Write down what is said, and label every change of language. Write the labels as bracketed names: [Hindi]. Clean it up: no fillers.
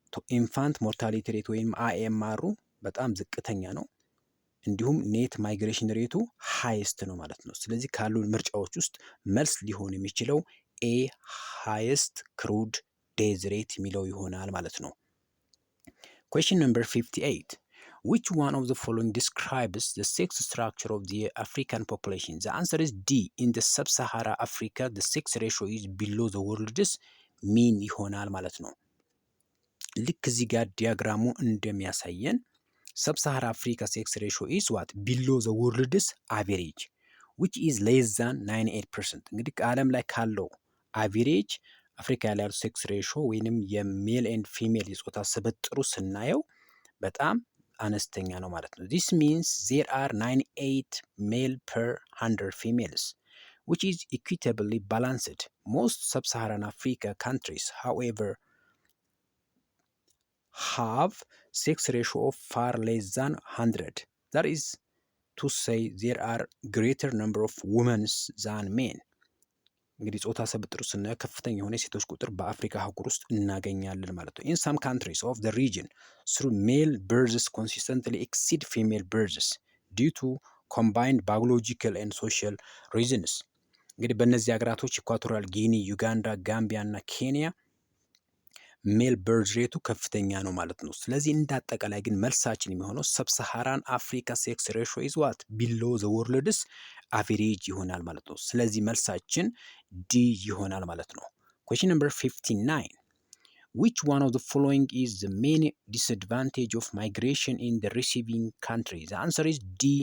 [Amharic] ኢንፋንት ሞርታሊቲ ሬት ወይም IMR በጣም ዝቅተኛ ነው። እንዲሁም ኔት ማይግሬሽን ሬቱ ሃይስት ነው ማለት ነው። ስለዚህ ካሉ ምርጫዎች ውስጥ መልስ ሊሆን የሚችለው ኤ ሃይስት ክሩድ ዴዝ ሬት የሚለው ይሆናል ማለት ነው። [English] Question number 58. Which one of the following describes the sex structure of the African population? The answer is D. In the sub-Sahara Africa, the sex ratio is below the world's mean [Amharic] ይሆናል ማለት ነው። ልክ እዚህ ጋር ዲያግራሙ እንደሚያሳየን [English] sub-Sahara Africa sex ratio is what? Below the world's average, which is less than 98%. [Amharic] እንግዲህ ከዓለም ላይ ካለው አቬሬጅ አፍሪካ ላይ ያለው ሴክስ ሬሾ ወይንም የሜል ኤንድ ፊሜል የጾታ ስብጥሩ ስናየው በጣም አነስተኛ ነው ማለት ነው። [English] This means there are 98 male per 100 females, which is equitably balanced. Most sub-Saharan Africa countries, however, have sex ratio of far less than 100. That is to say there are greater number of women than men. [Amharic] እንግዲህ ጾታ ስብጥሩ ስናየው ከፍተኛ የሆነ የሴቶች ቁጥር በአፍሪካ አህጉር ውስጥ እናገኛለን ማለት ነው። [English] In some countries of the region, through male births consistently exceed female births due to combined biological and social reasons. [Amharic] እንግዲህ በእነዚህ ሀገራቶች ኢኳቶሪያል ጊኒ፣ ዩጋንዳ፣ ጋምቢያ እና ኬንያ ሜል በርዝ ሬቱ ከፍተኛ ነው ማለት ነው። ስለዚህ እንዳጠቃላይ ግን መልሳችን የሚሆነው [English] ሰብሳሃራን አፍሪካ ሴክስ ሬሾ ኢዝ ዋት ቢሎ ዘ ወርልድስ አቨሬጅ [Amharic] ይሆናል ማለት ነው። ስለዚህ መልሳችን ዲ ይሆናል ማለት ነው። [English] ኩዌስችን ነምበር 59 which one of the following is the main disadvantage of migration in the receiving country? The answer is D.